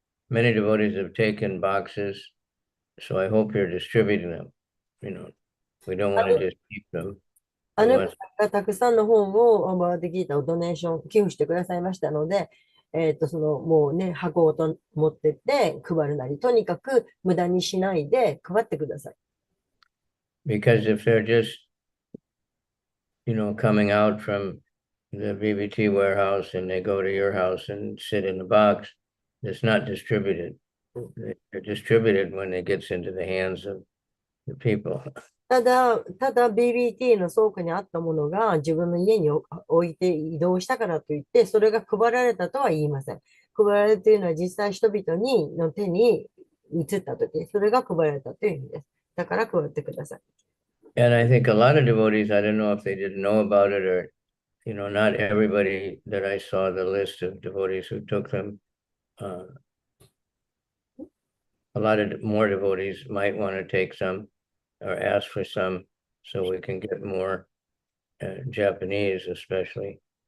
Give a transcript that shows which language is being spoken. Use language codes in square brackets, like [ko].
[en] Many devotees have taken boxes, so I hope you're distributing them. We don't want to just keep them. [ja] あの方がたくさんの本をバーディギータをドネーション、寄付してくださいましたので、もうね、箱を持ってって配るなり、とにかく無駄にしないで配ってください。 [en] Because if they're just, coming out from the BBT warehouse and they go to your house and sit in the box, it's not distributed. They're distributed when it gets into the hands of the people. [ja] ただ BBT の倉庫にあったものが自分の家に置いて移動したからといって、それが配られたとは言いません。配られるというのは実際人々の手に移ったとき、それが配られたという意味です。だから配ってください。 [en] And I think a lot of devotees, I don't know if they didn't know about it or, not everybody that I saw the list of devotees who took them. A lot of more devotees might want to take some or ask for some so we can get more Japanese, especially.